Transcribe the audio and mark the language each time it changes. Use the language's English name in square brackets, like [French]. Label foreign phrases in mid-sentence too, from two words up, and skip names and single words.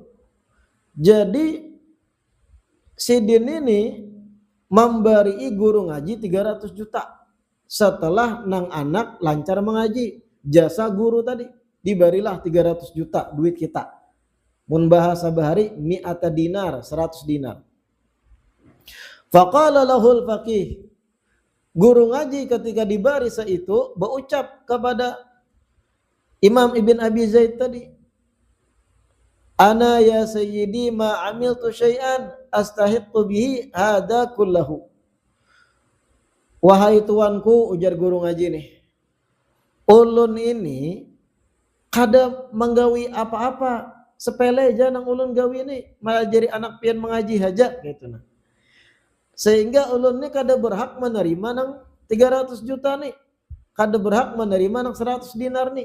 [Indonesian] Jadi Sidin ini memberi guru ngaji 300 juta. Setelah nang anak lancar mengaji, jasa guru tadi diberilah 300 juta duit kita. [Banjar] Mun bahasa bahari [Arabic] مائة دينار, [Banjar] 100 dinar. [Arabic] فقال له الفقيه, [Indonesian] guru ngaji ketika diberi seitu berucap kepada Imam Ibn Abi Zaid tadi, [Arabic] أنا يا سيدي ما عملت شيئا أستحق به هذا كله. [Banjar] Wahai tuanku, ujar guru ngaji nih, ulun ini kada menggawi apa-apa, sepele aja nang ulun gawi ini, malah jadi anak pian mengaji haja gitu nah. Sehingga ulun ini kada berhak menerima nang 300 juta nih, kada berhak menerima nang 100 dinar nih.